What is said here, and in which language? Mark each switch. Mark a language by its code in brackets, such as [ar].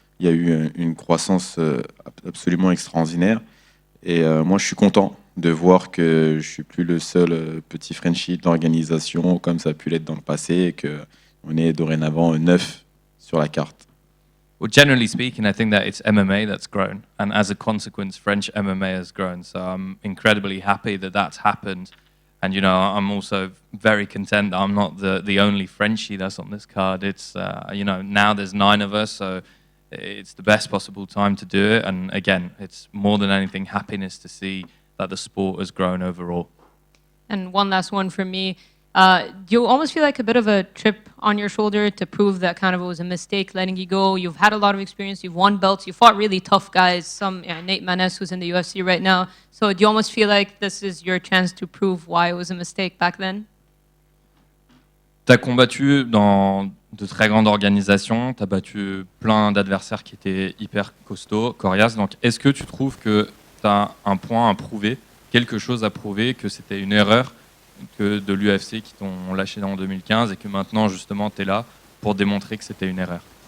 [fr] Il y a eu une croissance absolument extraordinaire, et moi je suis content de voir que je suis plus le seul petit Frenchie de l'organisation comme ça a pu l'être dans le passé, et qu'on est dorénavant 9 sur la carte. [en] Well, generally speaking, I think that it's MMA that's grown, and as a consequence, French MMA has grown. So I'm incredibly happy that that's happened, and you know, I'm also very content that I'm not the only Frenchie that's on this card. It's you know, now there's 9 of us, so it's the best possible time to do it. And again, it's more than anything happiness to see that the sport has grown overall. And one last one from me. Do you almost feel like a bit of a chip on your shoulder to prove that kind of it was a mistake letting you go? You've had a lot of experience. You've won belts. You fought really tough guys. Nate Maness, who's in the UFC right now. So do you almost feel like this is your chance to prove why it was a mistake back then? [fr] Tu as combattu dans de très grandes organisations. Tu as battu plein d'adversaires qui étaient hyper costauds, coriaces. Donc, est-ce que tu trouves que tu as un point à prouver, quelque chose à prouver, que c'était une erreur que de l'UFC qui t'ont lâché en 2015 et que maintenant justement tu es là pour démontrer que c'était une erreur?